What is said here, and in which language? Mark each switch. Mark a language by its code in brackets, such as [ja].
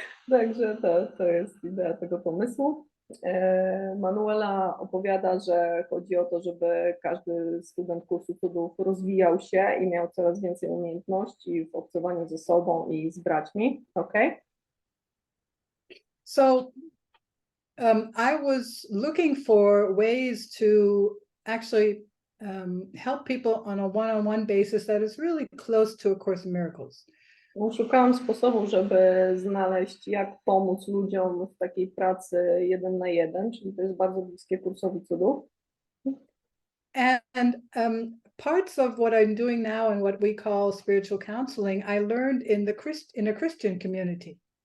[pl] Także to jest idea tego pomysłu. Manuela opowiada, że chodzi o to, żeby każdy student Kursu Cudów rozwijał się i miał coraz więcej umiejętności w obcowaniu ze sobą i z braćmi. [en] Okay? So I was looking for ways to actually help people on a one-on-one basis that is really close to A Course in Miracles. [pl] Szukałam sposobów, żeby znaleźć, jak pomóc ludziom w takiej pracy 1 na 1, czyli to jest bardzo bliskie Kursowi Cudów. [en] And parts of what I'm doing now and what we call spiritual counseling, I learned in a Christian community.